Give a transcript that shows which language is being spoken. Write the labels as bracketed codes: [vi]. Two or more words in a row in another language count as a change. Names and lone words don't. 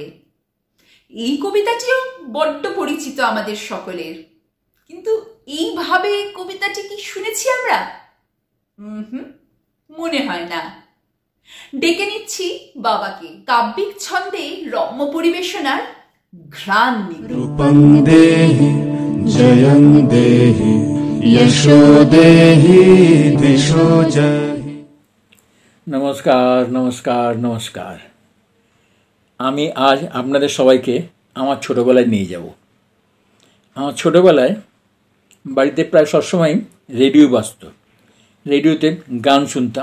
[bn] এই কবিতাটিও বড্ড পরিচিত আমাদের সকলের, কিন্তু এইভাবে কবিতাটি কি শুনেছি আমরা? মনে হয় না। ডেকে নিচ্ছি বাবাকে, কাব্যিক ছন্দে রম্য পরিবেশনার ঘ্রাণ নিতে। [sa] रूपं देहि जयं देहि यशो देहि दिशो जय। [bn] নমস্কার নমস্কার নমস্কার। আমি আজ আপনাদের সবাইকে আমার ছোটোবেলায় নিয়ে যাব। আমার ছোটোবেলায় বাড়িতে প্রায় সবসময় রেডিও বাজত, রেডিওতে গান শুনতাম।